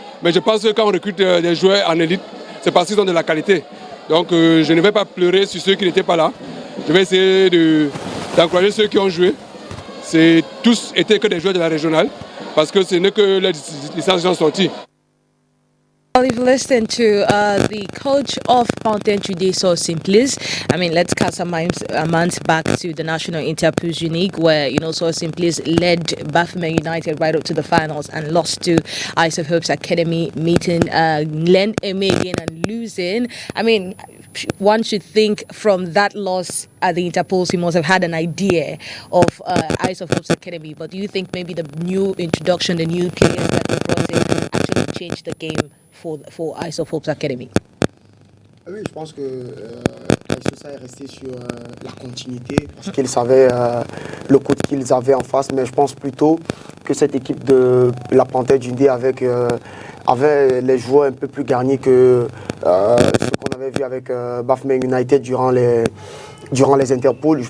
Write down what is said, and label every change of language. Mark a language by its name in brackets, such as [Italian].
[French] Mais je pense que quand on recrute des joueurs en élite, c'est parce qu'ils ont de la qualité. Donc je ne vais pas pleurer sur ceux qui n'étaient pas là. Je vais essayer d'encourager ceux qui ont joué. Tous étaient que des joueurs de la régionale, parce que ce n'est que les licences qui sont sorties. [English] Well, if you listen to the coach of Bante Djindé, So Simply, I mean, let's cast a mind back to the National Interpose Unique, where, So Simply led Bafokeng United right up to the finals and lost to Eyes of Hope's Academy, meeting Len Eme again and losing. I mean, one should think from that loss at the Interpose, he must have had an idea of Eyes of Hope's Academy. But do you think maybe the new introduction, the new players that were brought in actually changed the game for Eyes of Hope's Academy? [French] Oui, je pense que Aïssa est resté sur la continuité parce qu'ils savaient le coach qu'ils avaient en face, mais je pense plutôt que cette équipe de la Bante Djindé avait les joueurs un peu plus garnis que ce qu'on avait vu avec Bafokeng United durant les Interpôles.